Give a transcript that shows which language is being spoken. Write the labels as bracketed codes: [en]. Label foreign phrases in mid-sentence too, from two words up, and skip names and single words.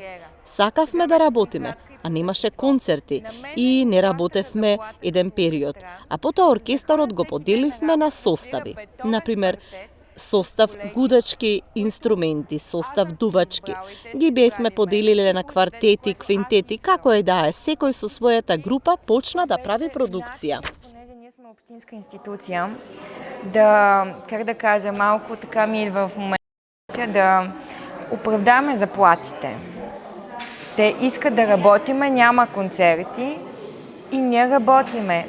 [mk] Сакавме да работиме, а немаше концерти и не работевме еден период. А потоа оркестарот го поделивме на состави. Например, состав гудачки инструменти, состав дувачки. Ги бевме поделиле на квартети, квинтети, како е да е, секој со својата група почна да прави продукција. [bg] Понеже ние сме общинска институция, да, как да кажа, малко така ми идва в момента да оправдаме заплатите. Те искат да работиме, няма концерти и не работиме.